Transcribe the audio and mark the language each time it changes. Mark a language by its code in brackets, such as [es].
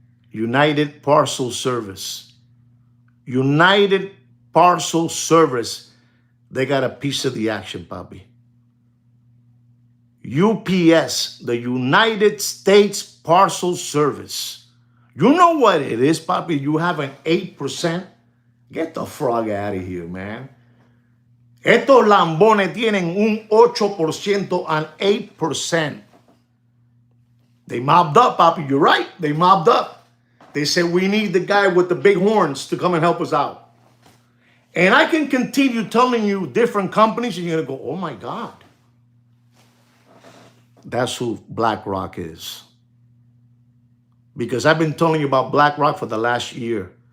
[en] United Parcel Service. United Parcel Service. They got a piece of the action, papi. UPS, the United States Parcel Service. You know what it is, papi? You have an 8%. Get the frog out of here, man. [es] Estos lambones tienen un 8% and 8%. [en] They mobbed up, papi. You're right. They mobbed up. They said, we need the guy with the big horns to come and help us out. And I can continue telling you different companies, and you're gonna go, oh my God. That's who BlackRock is. Because I've been telling you about BlackRock for the last year.